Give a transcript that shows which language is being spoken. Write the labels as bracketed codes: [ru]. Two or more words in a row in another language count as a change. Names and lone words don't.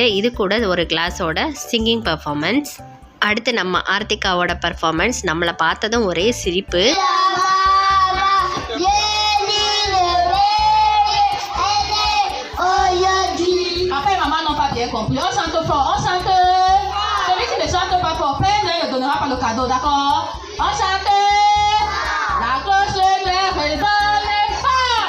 [ta] இது கூட ஒரு கிளாஸோட [en] singing performance. [ta] அடுத்து நம்ம ஆர்த்திகாவோட பெர்ஃபார்மன்ஸ். நம்மளை பார்த்ததும் ஒரே சிரிப்பு. [fr] Le cadeau, d'accord? Enchanté! La cloche claire résonne fort!